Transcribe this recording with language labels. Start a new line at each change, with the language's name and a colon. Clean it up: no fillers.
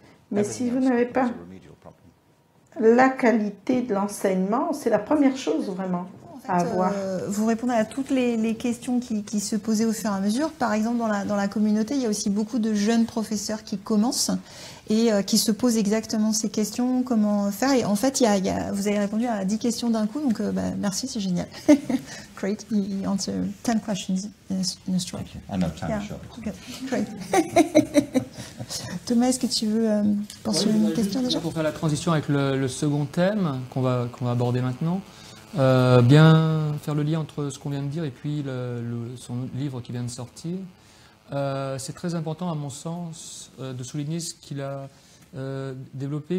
French: Mais si vous n'avez pas la qualité de l'enseignement, c'est la première chose vraiment à avoir. Vous répondez à toutes les questions qui se posaient au fur et à mesure. Par exemple, dans la communauté, il y a aussi beaucoup de jeunes professeurs qui commencent et qui se posent exactement ces questions, comment faire. Et en fait, vous avez répondu à 10 questions d'un coup, donc merci, c'est génial.
English: Great, you answer 10 questions in a stroke. I know time is short. Okay. Great.
French: Thomas, est-ce que tu veux poursuivre une question déjà? Pour faire la transition avec le second thème qu'on va aborder maintenant, bien faire le lien entre ce qu'on vient de dire et puis son livre qui vient de sortir. C'est très important à mon sens de souligner ce qu'il a développé.